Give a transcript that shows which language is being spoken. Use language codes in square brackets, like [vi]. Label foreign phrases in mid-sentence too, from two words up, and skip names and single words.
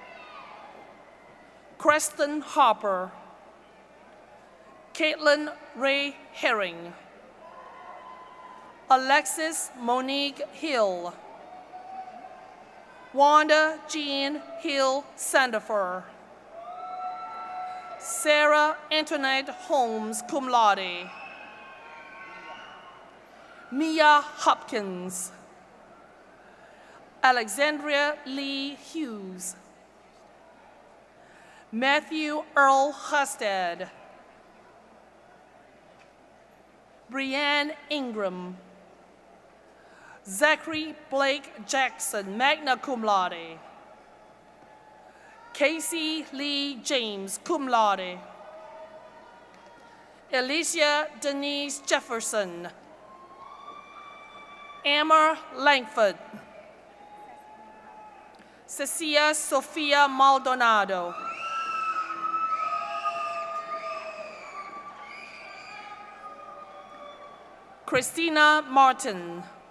[en] Creston Harper. Caitlin Ray Herring. Alexis Monique Hill. Wanda Jean Hill Sandifer. Sarah Antoinette Holmes, [la] cum laude. [en] Mia Hopkins. Alexandria Lee Hughes. Matthew Earl Husted. Brianne Ingram. Zachary Blake Jackson, [la] magna cum laude. [en] Casey Lee James, [la] cum laude. [en] Alicia Denise Jefferson. Amber Langford. Cecilia Sofia Maldonado. Christina Martin.